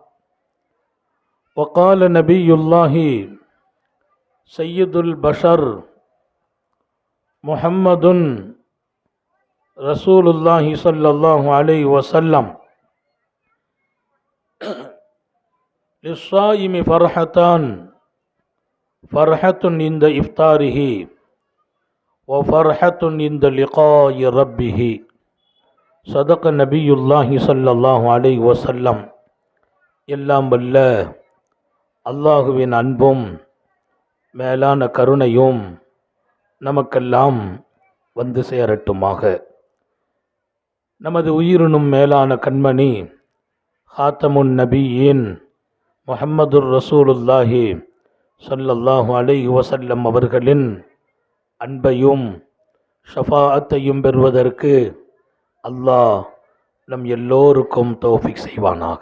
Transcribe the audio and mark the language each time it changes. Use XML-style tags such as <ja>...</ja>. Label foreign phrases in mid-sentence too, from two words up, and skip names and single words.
<ar>وقال نبي الله سيد البشر محمد رسول الله صلى الله عليه وسلم للصائم فرحتان فرحة عند إفطاره وفرحة عند لقاء ربه. صدق نبي الله صلى الله عليه وسلم.</ar> <ta>எல்லாம் வல்ல அல்லாஹுவின் அன்பும் மேலான கருணையும் நமக்கெல்லாம் வந்து சேரட்டுமாக. நமது உயிரினும் மேலான கண்மணி ஹாத்தமுன் நபியின் முஹம்மதுர் ரசூலுல்லாஹி</ta> <ar>صلى الله عليه وسلم</ar> <ta>அவர்களின் அன்பையும் ஷஃபாஅத்தையும் பெறுவதற்கு அல்லாஹ் நம் எல்லோருக்கும் தௌஃபீக் செய்வானாக.</ta>